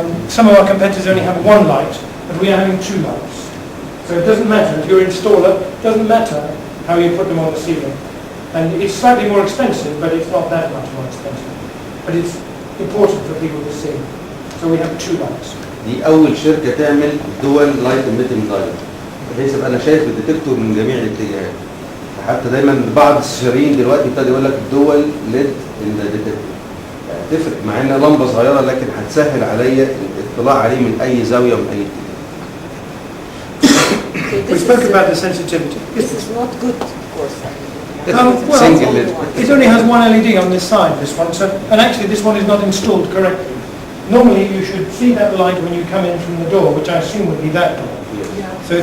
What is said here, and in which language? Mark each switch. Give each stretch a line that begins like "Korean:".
English: Some of our competitors only have 1 light, but we are having 2 lights. So it doesn't matter, if you're an installer, it doesn't matter how you put them on the ceiling. And it's slightly more expensive, but it's not that much more expensive. But it's important for people to see. So we have 2 lights.
Arabic: دي أول شركة تعمل
English: دول light emitting light,
Arabic: بحيث أبقى أنا شايف الديتكتور من جميع الاتجاهات. حتى دايما بعض الاستشاريين دلوقتي ابتدى يقول لك
English: الدول ليد
Arabic: الديتكتور. تفرق مع إنها لمبة صغيرة، لكن هتسهل عليا الاطلاع عليه من أي زاوية ومن أي اتجاه.
English: We spoke about the sensitivity. This is not good, of course. Well, Single LED. it only has 1 LED on this side, this one, so, and actually this one is not installed correctly. Normally you should see that light when you come in from the door, which I assume would be that door.